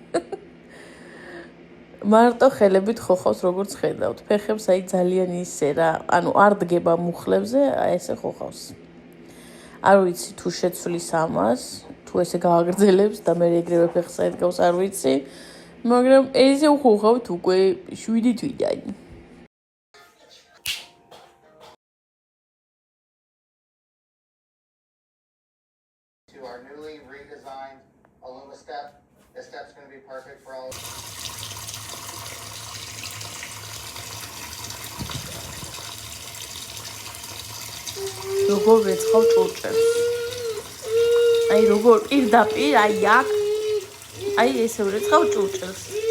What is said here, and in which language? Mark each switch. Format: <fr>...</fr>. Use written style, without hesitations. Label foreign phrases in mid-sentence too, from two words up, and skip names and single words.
<ka>მარტო ხელებით ხო ხავს როგორც ხედავთ. ფეხებს აი ძალიან ისე რა, ანუ არ დგება მუხლებზე, აი ესე ხო ხავს. არ ვიცი თუ შეცვლის ამას, თუ ესე გააგრძელებს და მე ეგრევე ფეხს აედგავს, არ ვიცი, მაგრამ ესე უხუხავთ უკვე 7 თვიდან.</ka> <en>To our newly redesigned Aluma step. This step's going to be perfect for all.</en> <ka>როგორ ვეცხავ ჭურჭელს. აი როგორ პირდაპირ აი აქ აი ესე ვეცხავ ჭურჭელს.</ka>